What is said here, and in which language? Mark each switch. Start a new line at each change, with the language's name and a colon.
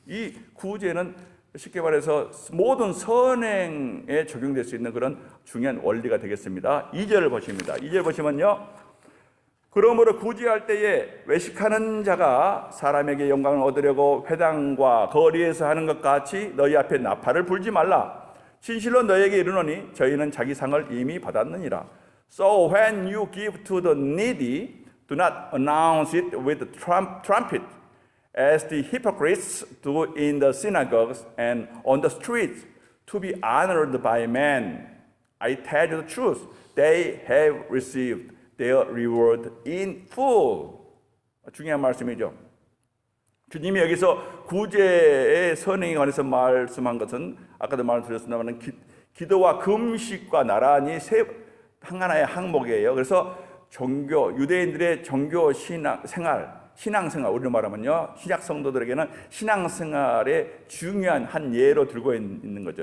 Korean: 이 구제는 쉽게 말해서 모든 선행에 적용될 수 있는 그런 중요한 원리가 되겠습니다. 2절을 보십니다. 2절 보시면요. 그러므로 구제할 때에 외식하는 자가 사람에게 영광을 얻으려고 회당과 거리에서 하는 것 같이 너희 앞에 나팔을 불지 말라. 진실로 너희에게 이르노니 저희는 자기 상을 이미 받았느니라.
English: So when you give to the needy, do not announce it with the trumpet, as the hypocrites do in the synagogues and on the streets, to be honored by men. I tell you the truth, they have received their reward in full.
Korean: 중요한 말씀이죠. 주님이 여기서 구제의 선행에 관해서 말씀한 것은 아까도 말씀드렸습니다만 기도와 금식과 나란히 하나의 항목이에요. 그래서 유대인들의 종교 신앙생활, 우리로 말하면요, 신약 성도들에게는 신앙생활의 중요한 한 예로 들고 있는 거죠.